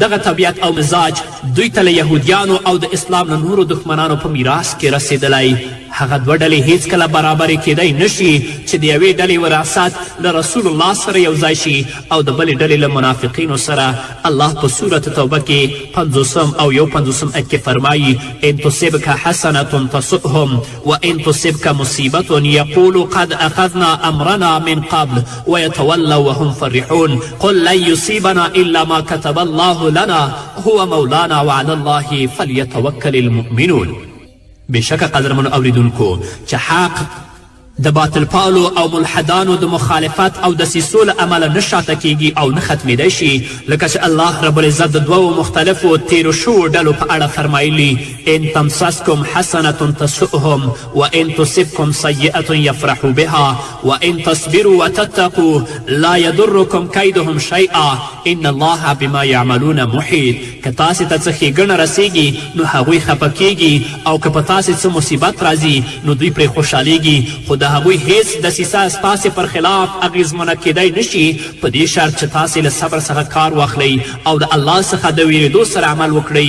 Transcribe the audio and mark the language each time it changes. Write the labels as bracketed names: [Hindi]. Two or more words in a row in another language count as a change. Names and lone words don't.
[Pashto] دغه طبیعت او مزاج دوی ته له یهودیانو او د اسلام له نورو دښمنانو په میراث کې رسېدلی. هغه دوه ډلې هیڅکله برابرې کیدی نشي چې د یوې ډلې وراثت له رسول الله سره یو ځای شي او د بلې ډلې له منافقینو سره. الله په سورة توبه کې 50 او 51 آیت کې فرمایي [Arabic] ان تصبک حسنة تسؤهم وان تصبک مصیبة یقولوا قد اخذنا امرنا من قبل ويتولوا وهم فرحون قل لن يصيبنا الا ما كتب الله لنا هو مولانا وعلى الله فليتوكل المؤمنون. [Pashto] بېشکه قدرمنو اوریدونکو چې حق د باطل پالو او ملحدانو د مخالفت او دسیسو له امله نه شاته کیږي او نه ختمیدی شي، لکه چې [Arabic] الله رب العزت [Pashto] د دوو مختلفو تیرو شوو ډلو په اړه فرمایلي: [Arabic] ان تمسسکم حسنة تسؤهم وان تصبکم سیئة یفرحوا بها وان تصبروا وتتقوا لا یضرکم کیدهم شیئا ان الله بما یعملون محیط. [Pashto] که تاسې ته څه ښېګڼه رسیږي نو هغوی خفه کیږي، او که په تاسې څه مصیبت راځي نو دوی پرې خوشحالیږي، خو د هغوی هیڅ دسیسه ستاسې پر خلاف اغېزمنه کیدی نشي، په دې شرط چې تاسې له صبر څخه کار واخلئ او د الله څخه د ویرېدو سره عمل وکړئ.